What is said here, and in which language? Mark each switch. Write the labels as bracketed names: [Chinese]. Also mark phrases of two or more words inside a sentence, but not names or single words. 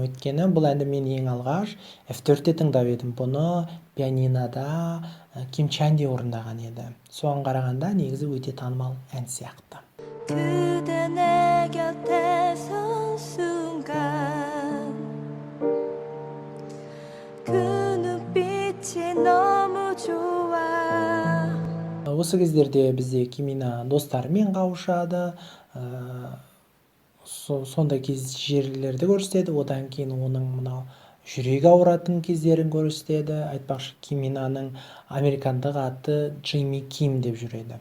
[Kazakh] Өйткені бұл әнді мен ең алғаш F4-те тыңдап едім. Бұны пианинода Ким Чанди орындаған еді. Соған қарағанда негізі өте танымал ән сияқты. [Korean] 그대 내 곁에 선 순간 그 눈빛이 너무 좋아. [Kazakh] Осы кездерде бізде Кимина достарымен қауышады, сондай жерлерді көрсетеді. Одан кейін оның мынау жүрегі ауыратын кездерін көрсетеді. Айтпақшы, Киминаның американдық аты Джейми Ким деп жүреді.